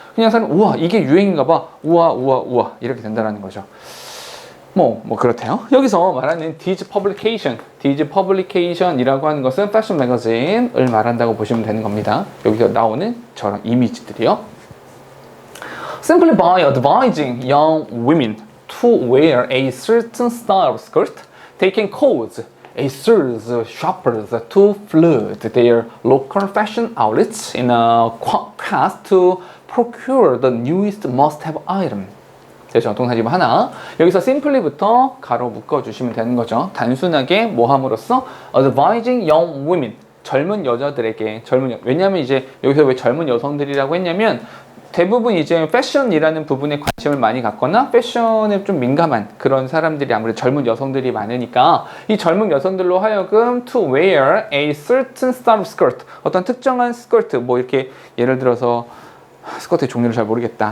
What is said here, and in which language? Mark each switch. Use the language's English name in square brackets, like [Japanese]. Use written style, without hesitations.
[Korean] 그냥 사람 우와 이게 유행인가 봐 우와 이렇게 된다는 거죠. 뭐 그렇대요. 여기서 말하는 [English] these publication [Korean] 이라고 하는 것은 패션 매거진을 말한다고 보시면 되는 겁니다. 여기서 나오는 저런 이미지들이요. [English] Simply by advising young women to wear a certain style of skirt, they can cause a series of shoppers to flood their local fashion outlets in a quest to procure the newest must-have item. [Korean] 그래서 동사 지금 하나 여기서 simply부터 가로 묶어주시면 되는 거죠. 단순하게 뭐 함으로써 [English] advising young women [Korean] 젊은 여자들에게 왜냐하면 이제 여기서 왜 젊은 여성들이라고 했냐면 대부분 이제 패션이라는 부분에 관심을 많이 갖거나 패션에 좀 민감한 그런 사람들이 아무래도 젊은 여성들이 많으니까 이 젊은 여성들로 하여금 [English] to wear a certain style of skirt [Korean] 어떤 특정한 스커트 뭐 이렇게 예를 들어서 스커트의 종류를 잘 모르겠다.